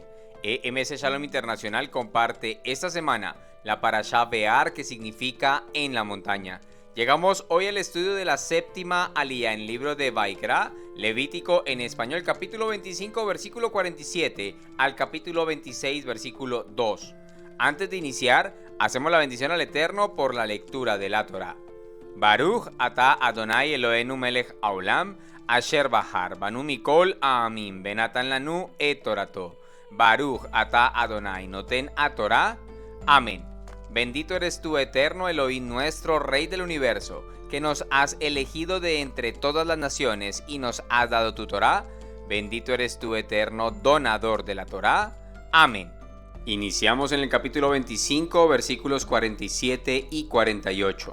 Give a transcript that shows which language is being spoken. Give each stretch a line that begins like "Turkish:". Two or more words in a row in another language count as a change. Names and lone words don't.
Spanish: EMS Shalom Internacional comparte esta semana la parashá Be'ar, que significa en la montaña. Llegamos hoy al estudio de la séptima aliyá en el libro de Vaikra, Levítico en español, capítulo 25, versículo 47 al capítulo 26, versículo 2. Antes de iniciar, hacemos la bendición al Eterno por la lectura de la Torá.
Hebrew: ברוך אתה אדוני אלוהינו מלך העולם, אשר בחר בנו מכל עמים ונתן לנו את תורתו. ברוך אתה אדוני נותן התורה. אמן.
Spanish: Bendito eres tú, eterno Elohim, nuestro Rey del universo, que nos has elegido de entre todas las naciones y nos has dado tu Torah. Bendito eres tú, eterno donador de la Torah. Amén. Iniciamos en el capítulo 25, versículos 47 y 48.